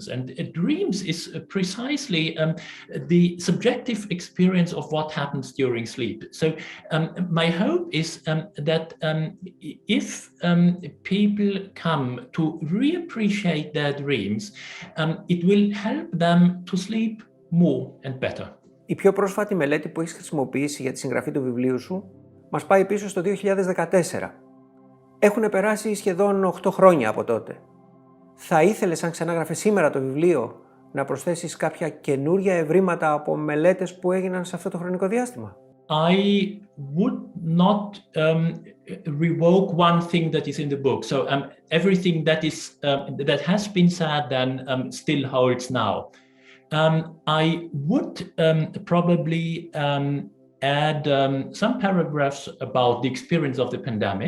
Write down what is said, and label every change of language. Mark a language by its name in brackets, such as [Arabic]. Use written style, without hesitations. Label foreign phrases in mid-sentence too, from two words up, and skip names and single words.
[English] And dreams is precisely the subjective experience of what happens during sleep. So my hope is that if people come to reappreciate their dreams, it will help them to sleep more and better. [Greek] Η πιο πρόσφατη μελέτη που έχεις χρησιμοποιήσει για τη συγγραφή του βιβλίου σου μας πάει πίσω στο 2014. Έχουν περάσει σχεδόν 8 χρόνια από τότε. Θα ήθελες, αν ξανάγραφε σήμερα το βιβλίο, να προσθέσεις κάποια καινούρια ευρήματα από μελέτες που έγιναν σε αυτό το χρονικό διάστημα? [English] I would not revoke one thing that is in the book. So everything that has been said then still holds now. I would probably add some paragraphs about the experience of the pandemic.